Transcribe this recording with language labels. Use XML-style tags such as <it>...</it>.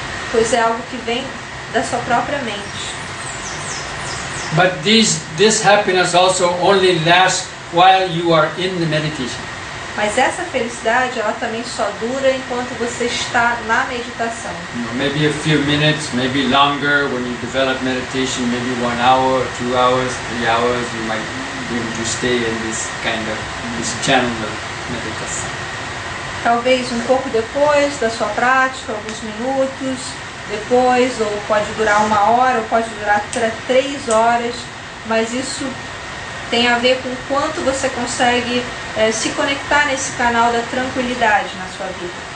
<pt>Pois é algo que vem da sua própria mente.</pt> <en>But this happiness also only lasts while you are in the meditation.</en> <pt>Mas essa felicidade, ela também só dura enquanto você está na meditação.</pt> <en>Maybe a few minutes, maybe longer. When you develop meditation, maybe 1 hour, or 2 hours, 3 hours, you might be able to stay in this channel of meditation.</en> <pt>Talvez um pouco depois da sua prática, alguns minutos depois, ou pode durar 1 hora, ou pode durar 3 horas, mas isso tem a ver com quanto você consegue se conectar nesse canal da tranquilidade na sua vida.</pt>